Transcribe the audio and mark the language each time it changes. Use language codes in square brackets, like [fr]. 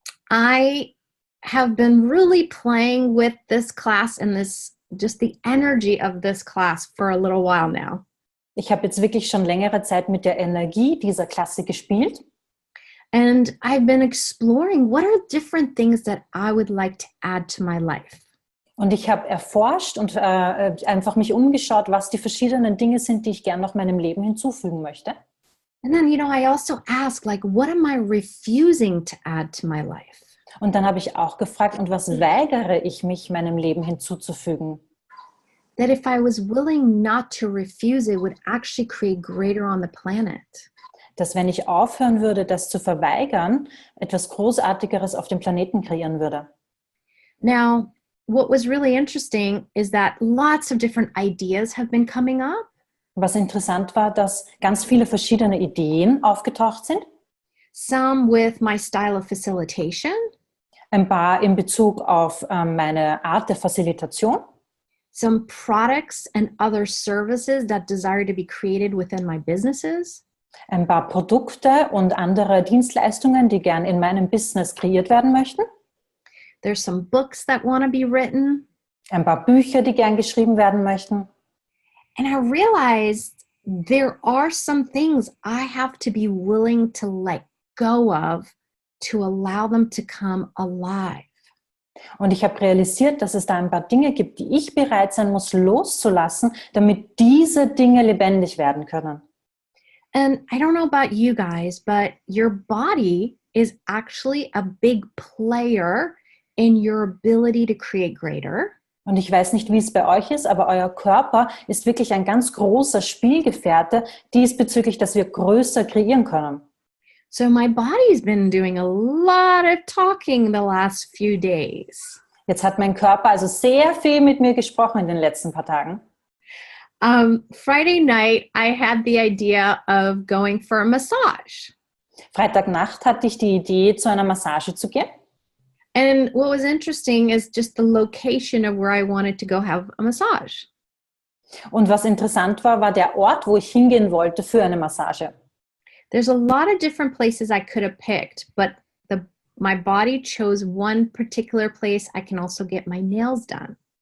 [en] I have been really playing with this class and just the energy of this class for a little while now. [de] Ich habe jetzt wirklich schon längere Zeit mit der Energie dieser Klasse gespielt. [en] And I've been exploring what are different things that I would like to add to my life. [de] Und ich habe erforscht und einfach mich umgeschaut, was die verschiedenen Dinge sind, die ich gern noch meinem Leben hinzufügen möchte. [en] And then, I also ask, like, what am I refusing to add to my life? [de] Und dann habe ich auch gefragt, und was weigere ich mich, meinem Leben hinzuzufügen? [en] That if I was willing not to refuse, it would actually create greater on the planet. [de] Dass wenn ich aufhören würde, das zu verweigern, etwas Großartigeres auf dem Planeten kreieren würde. [en] Now, what was really interesting is that lots of different ideas have been coming up. [de] Was interessant war, dass ganz viele verschiedene Ideen aufgetaucht sind. [en] Some with my style of facilitation. [de] Ein paar in Bezug auf meine Art der Facilitation. [en] Some products and other services that desire to be created within my businesses. [de] Ein paar Produkte und andere Dienstleistungen, die gern in meinem Business kreiert werden möchten. [en] There's some books that want to be written. [de] Ein paar Bücher, die gern geschrieben werden möchten. [en] And I realized there are some things I have to be willing to let go of to allow them to come alive. [de] Und ich habe realisiert, dass es da ein paar Dinge gibt, die ich bereit sein muss, loszulassen, damit diese Dinge lebendig werden können. [en] And I don't know about you guys, but your body is actually a big player in your ability to create greater. [de] Und ich weiß nicht, wie es bei euch ist, aber euer Körper ist wirklich ein ganz großer Spielgefährte diesbezüglich, dass wir größer kreieren können. [en] So my body's been doing a lot of talking the last few days. [de] Jetzt hat mein Körper also sehr viel mit mir gesprochen in den letzten paar Tagen. [en] Friday night, I had the idea of going for a massage. [de] Freitagnacht hatte ich die Idee, zu einer Massage zu gehen. [en] And what was interesting is just the location of where I wanted to go have a massage. [de] Und was interessant war, war der Ort, wo ich hingehen wollte für eine Massage. [en] There's a lot of different places I could have picked, but my body chose one particular place I can also get my nails done.